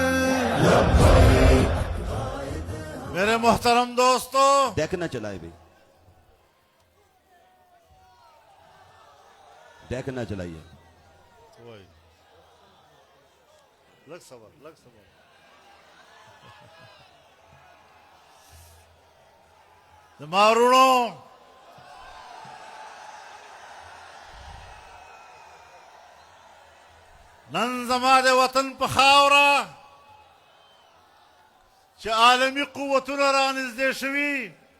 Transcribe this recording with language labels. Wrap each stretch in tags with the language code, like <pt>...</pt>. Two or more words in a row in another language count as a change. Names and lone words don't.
<ur>میرے محترم دوستو، ڈیک نہ چلائے بھائی، ڈیک نہ چلائیے۔</ur> <ps>لگ صبر لگ صبر۔ مارونو، نن زما د وطن په خاوره چې عالمي قوتونه رانږدې شوي،</ps>